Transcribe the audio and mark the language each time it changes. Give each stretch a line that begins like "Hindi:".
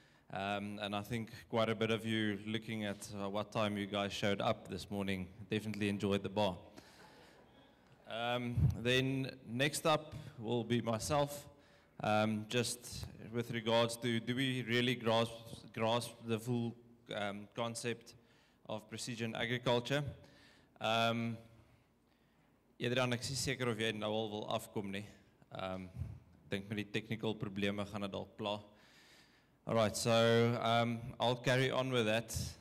English: And I think quite a bit of you, looking at what time you guys showed up this morning, definitely enjoyed the bar. Then next up will be myself, just with regards to, do we really grasp the full concept of precision agriculture?
Afrikaans: Edrean, ek is nie seker of jy nou al wil afkom nie. Dink met die technical probleme gaan dit dalk pla.
English: Alright, so I'll carry on with that.